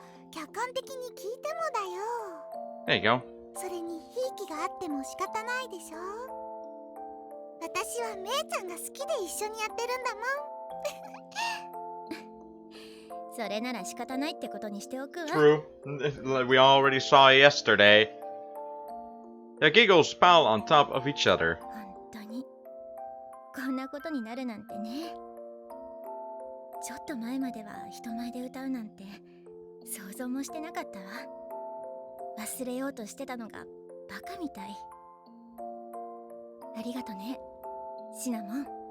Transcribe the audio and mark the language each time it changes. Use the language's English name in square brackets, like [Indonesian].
[Japanese] 客観的に聞いてもだよ。 [English] There you go. [Japanese] それにひいきがあっても仕方ないでしょ。私はめいちゃんが好きで一緒にやってるんだもん。それなら仕方ないってことにしておくわ。 [English] True. We already saw yesterday. Their giggles pile on top of each other. [Japanese] 本当にこんなことになるなんてね。ちょっと前までは人前で歌うなんて想像もしてなかったわ。忘れようとしてたのがバカみたい。ありがとね、シナモン。